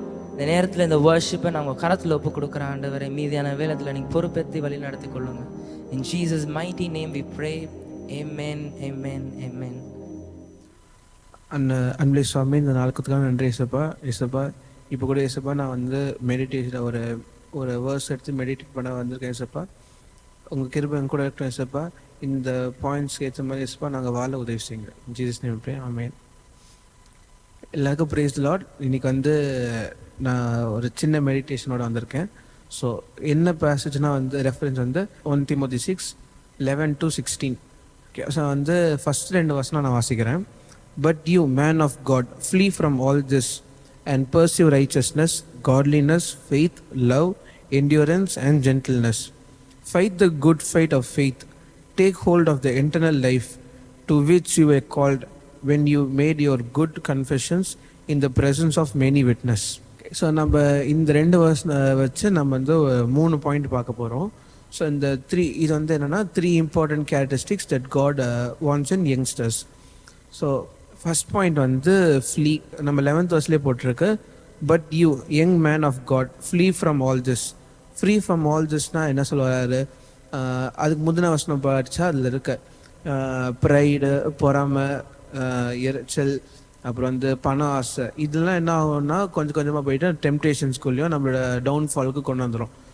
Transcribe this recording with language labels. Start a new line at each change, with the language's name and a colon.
Tamil: இந்த நேரத்தில் இந்த வர்ஷிப்பை நாங்கள் கரத்தில் ஒப்பு கொடுக்குற ஆண்டவரை, மீதியான வேளத்தில் நீங்கள் பொறுப்பேற்றி வழி நடத்தி கொள்ளுங்க.
English: In Jesus' mighty name we pray. Amen, amen, amen.
Tamil: அன்பே சுவாமி, இந்த நாளுக்குக்காக நன்றி ஏசப்பா. இப்போ கூட ஏசப்பா, நான் வந்து மெடிடேஷன் ஒரு வேர்ஸ் எடுத்து மெடிடேட் பண்ண வந்திருக்கேன் ஏசப்பா. உங்கள் கிருபை என் கூட இருக்கட்டும் ஏசப்பா. இந்த பாயிண்ட்ஸ்க்கு ஏற்ற மாதிரி ஏசப்பா நாங்கள் வாழ உதவி செய்யுங்க. ஜீசஸ் நேம் ப்ரே, ஆமென். எல்லாருக்கும் பிரைஸ் தி லார்ட். இன்னைக்கு வந்து நான் ஒரு சின்ன மெடிடேஷனோட வந்திருக்கேன். ஸோ என்ன பேசேஜ்னா வந்து ரெஃபரன்ஸ் வந்து 1 Timothy 6:11-16. ஓகே, ஸோ வந்து ஃபர்ஸ்ட் 2 வசனம் நான் வாசிக்கிறேன்.
English: But you, man of God, flee from all this and pursue righteousness, godliness, faith, love, endurance, and gentleness. Fight the good fight of faith. Take hold of the eternal life to which you were called when you made your good confessions in the presence of many witnesses.
Tamil: So நம்ம இந்த 2 verse வச்சு நம்ம வந்து 3 point பார்க்க போகிறோம். So இந்த 3 இது வந்து என்னென்னா
English: 3 important characteristics that God wants in youngsters.
Tamil: So first point வந்து ஃப்ளீ. நம்ம 11th verseலேயே போட்டிருக்கு,
English: But you young man of God flee from all this.
Tamil: Free from all திஸ்னால் என்ன சொல்லுவார்? அதுக்கு முந்தின வசனம் படித்தா அதில் இருக்க ப்ரைடு, பொறாமை, எரிச்சல், அப்புறம் வந்து பண ஆசை, இதெல்லாம் என்ன ஆகும்னா கொஞ்சம் கொஞ்சமாக போயிட்டு டெம்டேஷன்ஸ்குள்ளேயும் நம்மளோட டவுன்ஃபாலுக்கு கொண்டு வந்துடும்.